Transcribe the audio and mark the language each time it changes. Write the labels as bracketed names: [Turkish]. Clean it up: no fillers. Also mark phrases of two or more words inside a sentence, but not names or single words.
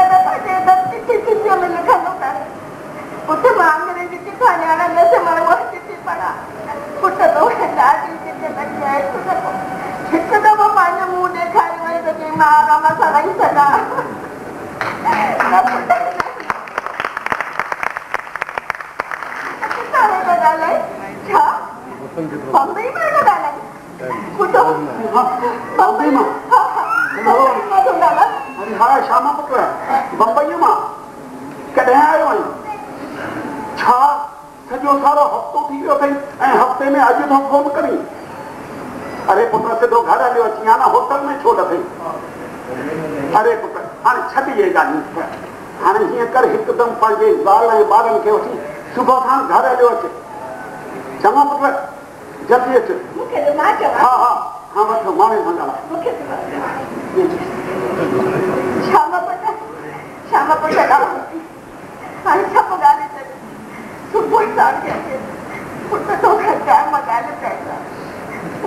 [Sindhi] दफ़ा चए चिठी चिठीअ में लिखंदो कर पुट मां अंग्रेजी चिठा ॼाणा न से मां उहा चिठी पढ़ा पुट तोखे ॾाढी चिठी लॻी आहे हिकु दफ़ो पंहिंजो मुंहुं ॾेखारे वई त चई मां आराम सां रही सघां ॻाल्हाए छा बम्बई में ॻाल्हाए ॿुधो बम्बई मां हाँ श्यामा पुत्र बम्बई मां कॾहिं आयो आहीं छा सॼो सारो हफ़्तो थी वियो अथई ऐं हफ़्ते में अॼु तो फोन करी अरे पुत्र सिधो घर हलियो अची या ना होटल में छो लथई अरे पुत्र हाणे छॾ इहे ॻाल्हियूं हाणे हीअं कर हिकदमि पंहिंजे ज़ाल ऐं ॿारनि खे वठी सुबुह खां घर हलियो अचे चङो पुत्र जल्दी अच हाँ वठो माणे सां ॻाल्हाए श्याम पुट हाणे सभु ॻाल्हि चई सुबुह सां पुट तोखे टाइम ॻाल्हि कई न